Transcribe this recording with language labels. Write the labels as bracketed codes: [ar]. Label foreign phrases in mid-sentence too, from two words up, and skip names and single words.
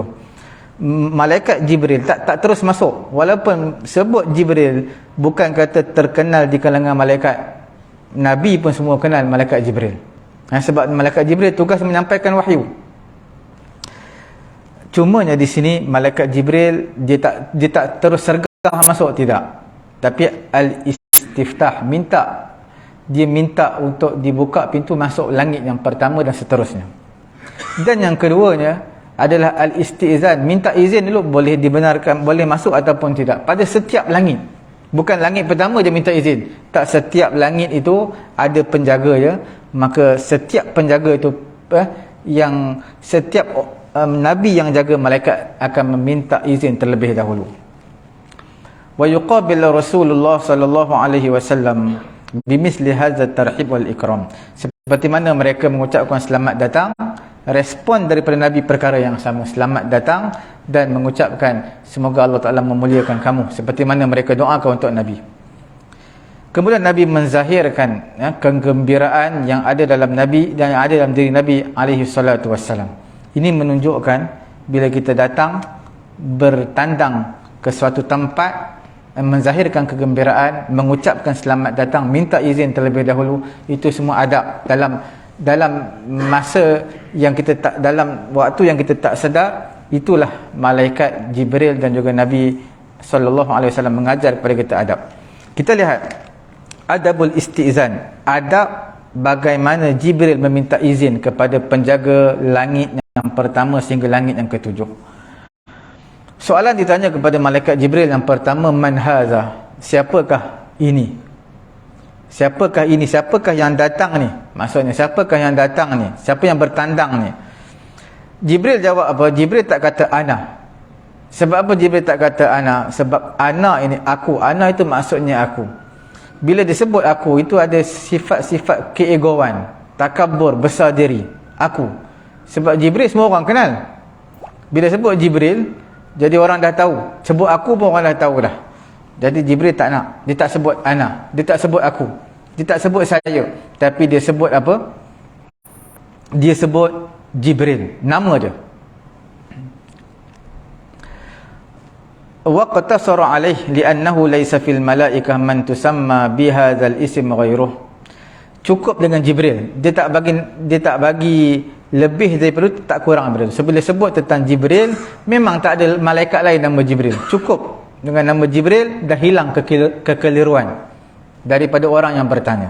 [ms] Malaikat Jibril tak terus masuk, walaupun sebut Jibril bukan kata terkenal di kalangan malaikat. Nabi pun semua kenal malaikat Jibril. Sebab malaikat Jibril tugas menyampaikan wahyu. Cumanya di sini malaikat Jibril dia tak terus sergah masuk, tidak. Tapi al-istiftah, dia minta untuk dibuka pintu masuk langit yang pertama dan seterusnya. Dan yang keduanya adalah al-istizan, minta izin dulu, boleh dibenarkan, boleh masuk ataupun tidak. Pada setiap langit, bukan langit pertama dia minta izin, tak, setiap langit itu ada penjaga ya. Maka setiap penjaga itu yang setiap Nabi yang jaga malaikat akan meminta izin terlebih dahulu. [ar] ويقابل رسول الله صلى الله عليه وسلم بمثل هذا ترحيب والإكرام. [ms] Seperti mana mereka mengucapkan selamat datang, respon daripada Nabi perkara yang sama, selamat datang, dan mengucapkan semoga Allah Taala memuliakan kamu, seperti mana mereka doakan untuk Nabi. Kemudian Nabi menzahirkan kegembiraan yang ada dalam Nabi dan yang ada dalam diri Nabi [ar] عليه الصلاة والسلام. [ms] Ini menunjukkan bila kita datang bertandang ke suatu tempat, menzahirkan kegembiraan, mengucapkan selamat datang, minta izin terlebih dahulu, itu semua adab dalam masa yang kita tak, dalam waktu yang kita tak sedar. Itulah malaikat Jibril dan juga Nabi [ar] صلى الله عليه وسلم [ms] mengajar kepada kita adab. Kita lihat [ar] أدب الاستئذان, [ms] adab bagaimana Jibril meminta izin kepada penjaga langit yang pertama sehingga langit yang ketujuh. Soalan ditanya kepada malaikat Jibril yang pertama, [ar] من هذا, [ms] siapakah ini? Siapakah ini? Siapakah yang datang ni? Maksudnya siapakah yang datang ni? Siapa yang bertandang ni? Jibril jawab apa? Jibril tak kata ana. Sebab apa Jibril tak kata ana? Sebab ana ini aku. Ana itu maksudnya aku. Bila disebut aku, itu ada sifat-sifat keegoan, takabur, besar diri. Aku. Sebab Jibril semua orang kenal. Bila sebut Jibril, jadi orang dah tahu. Sebut aku pun orang dah tahu dah. Jadi Jibril tak nak. Dia tak sebut ana. Dia tak sebut aku. Dia tak sebut saya. Tapi dia sebut apa? Dia sebut Jibril. Nama dia. [ar] واقتصر عليه لأنه ليس في الملائكة من يسمى بهذا الاسم غيره. [ms] Cukup dengan Jibril. Dia tak bagi lebih daripada itu, tak kurang daripada itu. Sebila sebut tentang Jibril, memang tak ada malaikat lain nama Jibril. Cukup dengan nama Jibril, dah hilang kekeliruan daripada orang yang bertanya.